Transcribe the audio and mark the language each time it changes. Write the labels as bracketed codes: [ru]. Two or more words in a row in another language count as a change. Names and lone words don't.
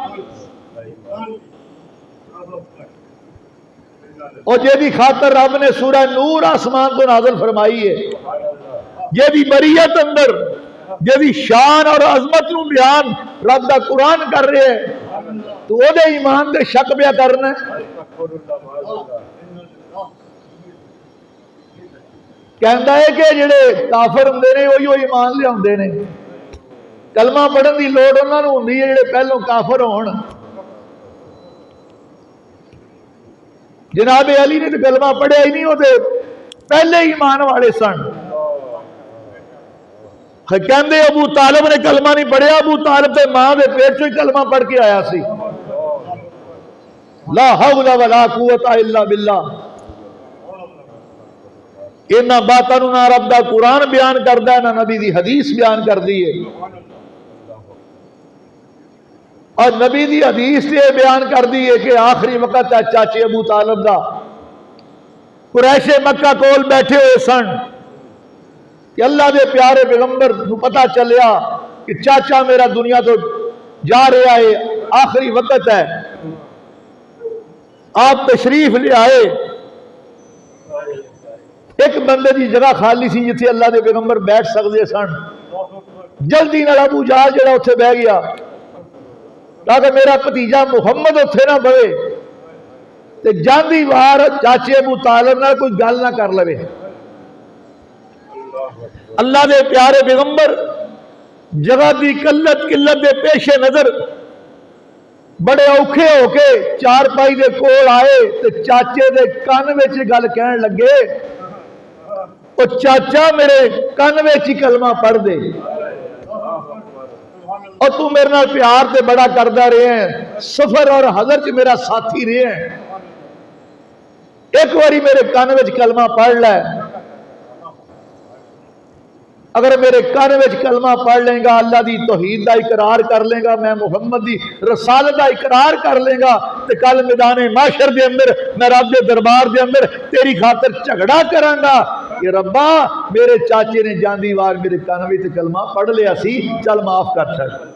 [pa] اور جیدی خاطر رب نے سورہ نور آسمان کو نازل فرمائی ہے, جیدی بریت اندر جیدی شان اور عظمت نو بیان رب دا قرآن کر رہے ہیں, تو او دے ایمان دے شک پیا کرنا ہے. کہندا ہے کہ جڑے کافر ہوندے نے وہی ایمان لے آندے نے, کلمہ پڑھن دی لوڑ انہاں نوں ہوندی ہے جڑے پہلوں کافر ہون. جناب علی نے تو کلمہ پڑھیا ہی نہیں, ہوتے پہلے ایمان والے سن. کہندے ابو طالب نے کلمہ نہیں پڑھیا, ابو طالب تے ماں دے پیٹ چوں ہی کلمہ پڑھ کے آیا سی. [ar] لا حول ولا قوت الا باللہ. [pa] انہاں باتاں نوں نہ رب دا قرآن بیان کردا ہے, نہ نبی دی حدیث بیان کردی ہے. اور نبی دی حدیث یہ بیان کر دی ہے کہ آخری وقت ہے چاچے ابو طالب دا, قریش مکہ کول بیٹھے ہوئے سن کہ اللہ دے پیارے پیغمبر نو پتہ چلیا کہ چاچا میرا دنیا تو جا رہا ہے, آخری وقت ہے. آپ تشریف لے آئے. ایک بندے دی جگہ خالی سی جتھے اللہ دے پیغمبر بیٹھ سکتے سن. جلدی نال ابو جہل جڑا اتھے بہ گیا تاکہ میرا بھتیجا محمد اتھے نہ بہے تے جاندی وار چاچے ابو طالب نال کوئی گل نہ کر لوے. اللہ دے پیارے پیغمبر جگہ دی قلت دے پیش نظر بڑے اوکھے ہو کے چار پائی دے کول آئے تے چاچے دے کان وچ گل کہن لگے, او چاچا میرے کان وچ ہی کلمہ پڑھ دے, اور تو میرے نال پیار تے بڑا کردا رہے ہیں, سفر اور حضر چ میرا ساتھی رہے ہیں, ایک باری میرے کان وچ کلمہ پڑھ لے. اگر میرے کان وچ کلمہ پڑھ لیں گا، اللہ دی توحید دا اقرار کر لیں گا، میں محمد دی رسالت دا اقرار کر لیں گا، تے کل میدان محشر دے اندر میں رب دے دربار دے اندر تیری خاطر جھگڑا کراں گا کہ ربا میرے چاچے نے جاندی وار میرے کان وچ کلمہ پڑھ لیا سی، چل معاف کر چھڑ۔